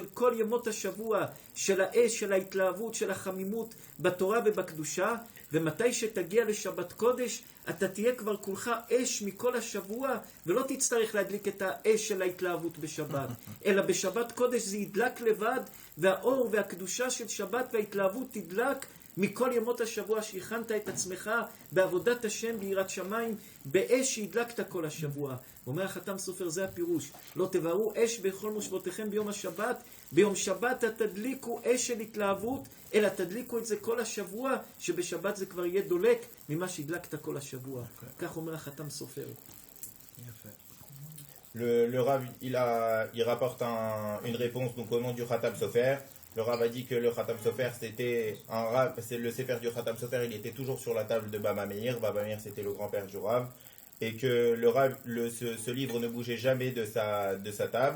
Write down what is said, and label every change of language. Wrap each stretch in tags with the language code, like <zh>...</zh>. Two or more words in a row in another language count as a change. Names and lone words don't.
<he>כל ימות השבוע, של האש, של ההתלהבות, של החמימות בתורה ובקדושה, ומתי שתגיע לשבת קודש, אתה תהיה כבר כולך אש מכל השבוע, ולא תצטרך להדליק את האש של ההתלהבות בשבת, אלא בשבת קודש זה ידלק לבד, והאור והקדושה של שבת וההתלהבות תדלק מכל ימות השבוע שהכנת את עצמך בעבודת השם ביראת שמיים, באש שהדלקת כל השבוע. אומר החתם סופר, זה הפירוש. לא תבערו אש בכל מושבותיכם ביום השבת, ביום שבת תדליקו אש של התלהבות, אלא תדליקו את זה כל השבוע, שבשבת זה כבר יהיה דולק ממה שהדלקת כל השבוע. כך אומר החתם סופר.</he> <fr>Le Rav, il rapporte une réponse donc, au nom du Khatam Sofer. Le Rav a dit que le Khatam Sofer, c'était c'est le Sefer du Khatam Sofer, il était toujours sur la table de Baba Meir. Baba Meir, c'était le grand-père du Rav. Et que le Rav, ce livre ne bougeait jamais de sa table.</fr>